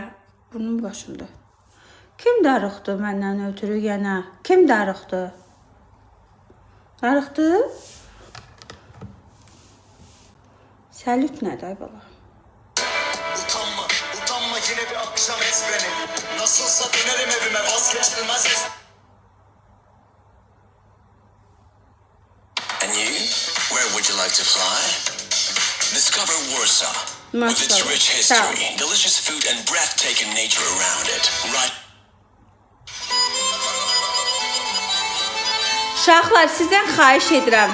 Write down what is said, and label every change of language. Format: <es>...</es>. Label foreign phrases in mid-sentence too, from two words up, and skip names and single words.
<az>Burnum qaşındı. Kim darıxdı məndən ötürü yenə? Kim darıxdı? Darıxdı? Səlüt nədir ay bala?</az> <tr>Utanma, utanma yine bir akşam ez beni. Nasılsa dönerim evime vazgeçilmez ez.</tr> <en>And you? Where would you like to fly? Discover Warsaw. With its rich history, delicious food and breathtaking nature around it. Right.</en> <az>Uşaqlar, sizdən xahiş edirəm.</az>